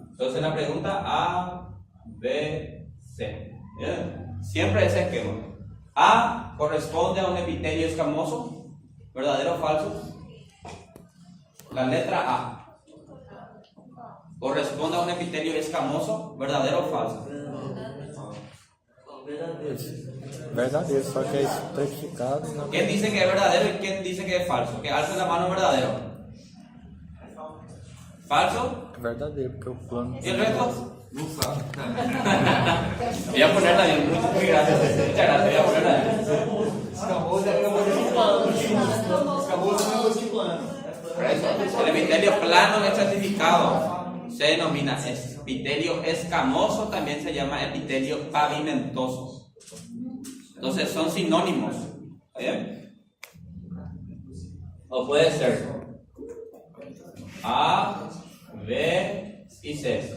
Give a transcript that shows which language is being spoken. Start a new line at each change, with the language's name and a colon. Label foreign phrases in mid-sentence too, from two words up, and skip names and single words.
Spanish: Entonces la pregunta A, B, C. ¿Bien? Siempre ese esquema. A corresponde a un epitelio escamoso, ¿verdadero o falso? La letra A corresponde a un epitelio escamoso, ¿verdadero o falso?
Portuguese: Verdadeiro, só que é estratificado. Não...
Spanish: ¿Quién dice que es verdadero y quién dice que es falso? Que alce la mano verdadero. ¿Falso?
Portuguese: Verdadeiro, porque o plano.
Spanish: ¿Y el resto?
Portuguese: Não sabe.
Spanish: Voy a ponerla bien, muy gracias. Muchas gracias, voy a ponerla bien.
Portuguese: Escamoso é negócio de plano. Escamoso é negócio de plano.
Spanish: Por eso, el epitelio plano estratificado se denomina epitelio escamoso, también se llama epitelio pavimentoso. Entonces son sinónimos. ¿Bien? O puede ser A, B y C.